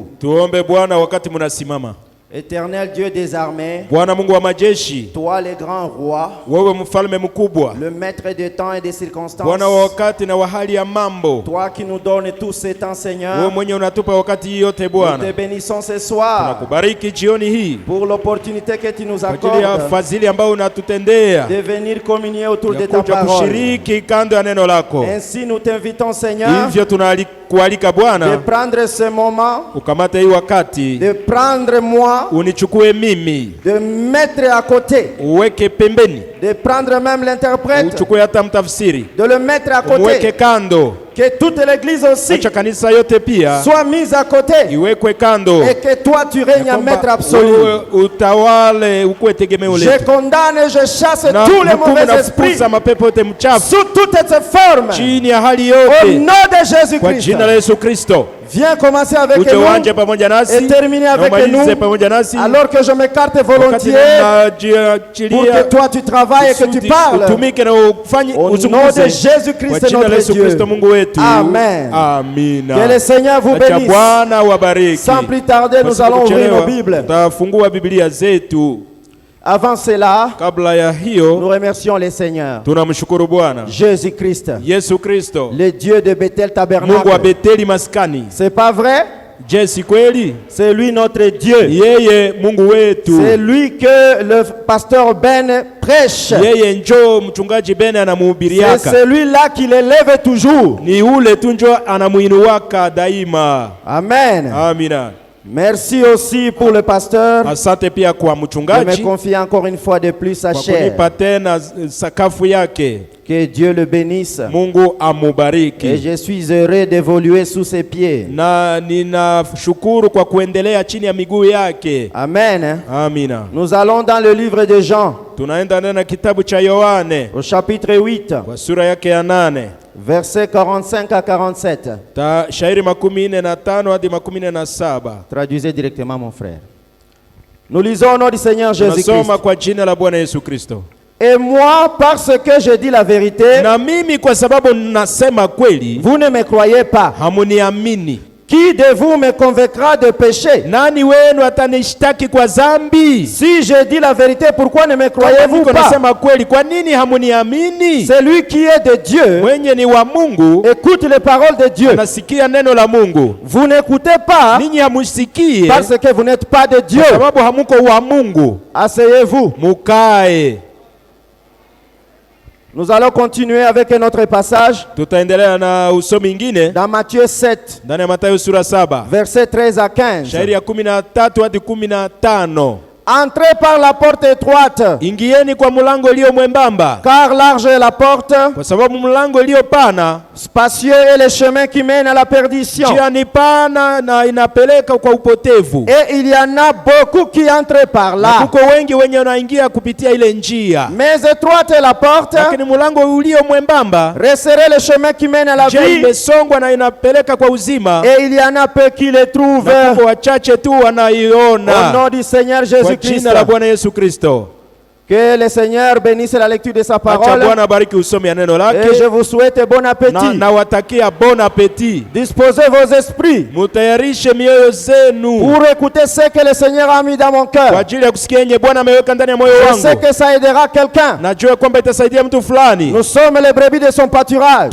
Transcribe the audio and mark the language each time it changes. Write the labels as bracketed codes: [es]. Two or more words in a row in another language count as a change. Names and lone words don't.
[sw] Tuombe Bwana wakati munasimama. [fr] Éternel Dieu des armées, [sw] Bwana Mungu wa majeshi, [fr] toi le grand roi, [sw] wewe mfalme mkubwa, [fr] le maître des temps et des circonstances, [sw] Bwana wa wakati na wa hali ya mambo, [fr] toi qui nous donnes tout ce temps, Seigneur, [sw] wewe mwenye unatupa wakati yote [fr] nous [sw] Bwana. [fr] te bénissons ce soir [sw] Tunakubariki jioni hii [fr] pour l'opportunité que tu nous [sw] kwa ajili ya [fr] accordes [sw] fadhili ambayo unatutendea [fr] de venir communier autour de [sw] ya [fr] ta [sw] kuja [fr] parole. [sw] kushiriki kando ya neno lako. [fr] Ainsi nous t'invitons, Seigneur, [sw] Hivyo tunakualika [fr] de [sw] Bwana [fr] prendre ce moment, [sw] ukamate hii wakati, [fr] de prendre moi, [sw] unichukue mimi, [fr] de mettre à côté, [sw] uweke pembeni, [fr] de prendre même l'interprète, [sw] uchukue hata mtafsiri, [fr] de le mettre à [sw] umweke [fr] côté, [sw] kando, [fr] que toute l'église aussi [sw] acha kanisa yote pia [fr] soit mise à côté [sw] iwekwe kando, [fr] et que toi tu règnes en maître absolu. [sw] wewe utawale, ukuwe tegemeo [fr] Je [sw] letu. [fr] condamne et je chasse [sw] Na [fr] tous les [sw] hukumu [fr] mauvais [sw] na [fr] esprits [sw] kufukuza mapepo yote mchafu [fr] sous toutes ces formes. [sw] chini ya hali [fr] Au [sw] yote [fr] nom de [sw] kwa [fr] Jésus-Christ. [sw] jina la Yesu Kristo. [fr] Viens commencer avec [sw] Uje uanje [fr] nous [sw] pamoja nasi [fr] et terminer [sw] na [fr] avec [sw] umalize [fr] nous [sw] pamoja nasi, [fr] alors que je m'écarte [sw] wakati [fr] volontiers pour [sw] ninajiachilia [fr] que toi tu travailles et que tu [sw] kusudi [fr] parles. [sw] utumike na ufanye [fr] Au nom de [sw] uzungumze kwa [fr] Jésus-Christ [sw] jina la [fr] notre [sw] Yesu [fr] Dieu. [sw] Kristo Mungu wetu. [fr] Amen. [sw] Amina. [fr] Que le Seigneur vous [sw] Acha [fr] bénisse. [sw] Bwana wabariki. [fr] Sans plus tarder, nous [sw] Pasipo [fr] allons ouvrir [sw] kuchelewa, [fr] nos Bibles. [sw] tutafungua Biblia zetu. [fr] Avant cela, [sw] Kabla ya hiyo, [fr] nous remercions le Seigneur. [sw] tunamshukuru Bwana [fr] Jésus-Christ, [sw] Yesu Kristo, [fr] le Dieu de Bethel [sw] Mungu wa [fr] Tabernacle. [sw] Beteli maskani. [fr] C'est pas vrai? [sw] Je, si kweli? [fr] C'est lui notre Dieu. [sw] Yeye Mungu wetu. [fr] C'est lui que le pasteur Ben prêche. [sw] Yeye njo mchungaji Bene [fr] C'est [sw] anamuhubiriaka. [fr] celui-là qui l'élève toujours. [sw] Ni ule tu njo anamuinuaka daima. [fr] Amen. [sw] Amina. [fr] Merci aussi pour le pasteur [sw] Asante pia kwa [fr] de me [sw] mchungaji [fr] confier encore une fois de plus sa [sw] kwa [fr] chair. [sw] kunipa tena sakafu yake. [fr] Que Dieu le bénisse. [sw] Mungu [fr] Et [sw] amubariki. [fr] je suis heureux d'évoluer sous ses pieds. [sw] Na ninashukuru kwa kuendelea chini ya miguu yake. [fr] Amen. [sw] Amina. [fr] Nous allons dans le livre de Jean, [sw] Tunaenda ndani na kitabu cha Yohane [fr] au chapitre 8. [sw] kwa sura yake ya 8. [fr] Versets 45 à 47. [sw] Shairi 45 hadi 47. [fr] Traduisez directement, mon frère. Nous lisons au nom du Seigneur Jésus-Christ. [sw] Tunasoma kwa jina la Bwana Yesu Kristo. [fr] Et moi, parce que je dis la vérité, [sw] na mimi kwa sababu nasema kweli, [fr] vous ne me croyez pas. [sw] Hamuniamini. [fr] Qui de vous me convaincra de péché? [sw] Nani wenu atanishtaki kwa dhambi? [fr] Si je dis la vérité, pourquoi ne me croyez-vous pas? [sw] Nasema kweli, kwa nini hamuniamini? [fr] Celui qui est de Dieu, [sw] mwenye ni wa Mungu, [fr] écoute les paroles de Dieu. [sw] Nasikia neno la Mungu. [fr] Vous n'écoutez pas, [sw] ninyi hamusikie, [fr] parce que vous n'êtes pas de Dieu. [sw] Sababu hamuko wa Mungu. [fr] Asseyez-vous. [sw] Mukae. [fr] Nous allons continuer avec un autre passage. [sw] Tutaendelea na usomi ingine. [fr] Dans Matthieu 7. [sw] Ndani ya Mathayo sura 7. [fr] Versets 13 à 15. [sw] Shairi ya 13 hadi 15. [fr] Entrez par la porte étroite. [sw] Ingieni kwa mlango ulio mwembamba. [fr] Car large est la porte. [sw] Kwa sababu mlango ulio pana. [fr] Spacieux est le chemin qui mène à la perdition. [sw] Njia ni pana na inapeleka kwa upotevu. [fr] Et il y en a beaucoup qui entrent par là. [sw] Kuko wengi wenye wanaingia kupitia ile njia. [fr] Mais étroite est la porte. [sw] Lakini mlango ulio mwembamba. [fr] Resserré le chemin qui mène à la vie. [sw] Imesongwa na inapeleka kwa uzima. [fr] Et il y en a peu qui le trouvent. [sw] Kuko wachache tu wanaiona. [fr] Au nom du Seigneur Jésus-Christ. [sw] Jina la Bwana Yesu Kristo. [fr] Que le Seigneur bénisse la lecture de sa parole. Et je vous souhaite bon appétit. Bon appétit. Disposez vos esprits pour écouter ce que le Seigneur a mis dans mon cœur. Je sais que ça aidera quelqu'un. Nous sommes les brebis de son pâturage.